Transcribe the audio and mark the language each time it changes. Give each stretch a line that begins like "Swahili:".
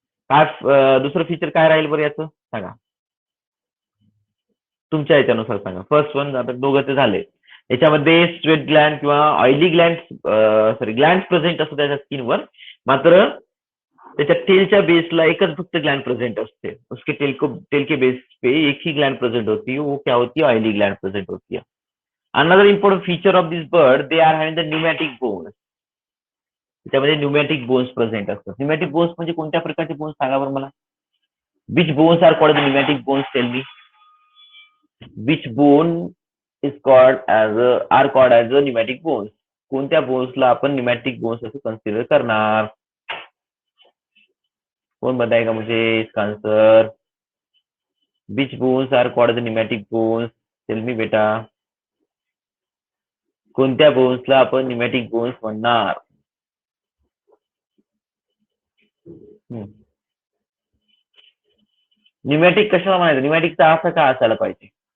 Marathi: काय दुसरं फीचर काय राहील बरं याचं सांगा, तुमच्या याच्यानुसार सांगा. फर्स्ट वन, आता दोघं ते झाले. याच्यामध्ये स्वेट ग्लॅन्ड किंवा ऑइली ग्लॅन्ड, सॉरी ग्लॅन्ड प्रेझेंट असतो त्याच्या स्किनवर, मात्र त्याच्या टेलच्या बेसला एकच फक्त ग्लैंड प्रेजेंट असते.
Hindi: उसके टेल के बेस पे एक ही ग्लैंड प्रेजेंट होती है, वो क्या होती है, ऑयली ग्लैंड प्रेजेंट होती है.
English: Another important feature of this bird, they are having the pneumatic bones.
Marathi: त्याच्यामध्ये न्यूमॅटिक बोन्स प्रेझेंट असतात. न्यूमॅटिक बोन्स म्हणजे कोणत्या प्रकारचे बोन्स सांगा बरं मला.
English: Which bones are called pneumatic bones, tell me. Which bone is called as a pneumatic bones.
Marathi: कोणत्या बोन्सला आपण न्यूमॅटिक बोन्स असं कन्सिडर करणार.
Hindi: कौन बताएगा मुझे इसका answer.
English: Which bones are called the pneumatic bones, tell me बेटा.
Marathi: कोणत्या बोन्सला आपण न्यूमॅटिक बोन्स म्हणणार. न्यूमॅटिक कशाला म्हणायचं, न्यूमॅटिकचा अर्थ काय असायला पाहिजे.